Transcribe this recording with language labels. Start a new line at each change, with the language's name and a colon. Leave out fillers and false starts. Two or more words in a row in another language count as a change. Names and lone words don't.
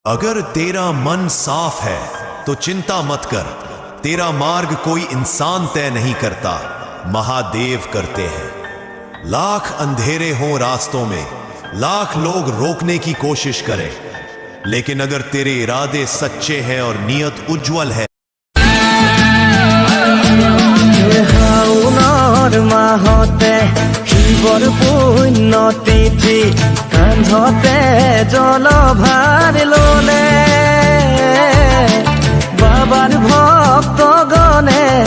Hindi: अगर तेरा मन साफ है तो चिंता मत कर, तेरा मार्ग कोई इंसान तय नहीं करता, महादेव करते हैं। लाख अंधेरे हों रास्तों में, लाख लोग रोकने की कोशिश करें, लेकिन अगर तेरे इरादे सच्चे हैं और नियत उज्जवल है।
Assamese: শিৱৰ পুণ্য তিথি কান্ধতে জলভাৰ ললে বাবাৰ ভক্তগণে।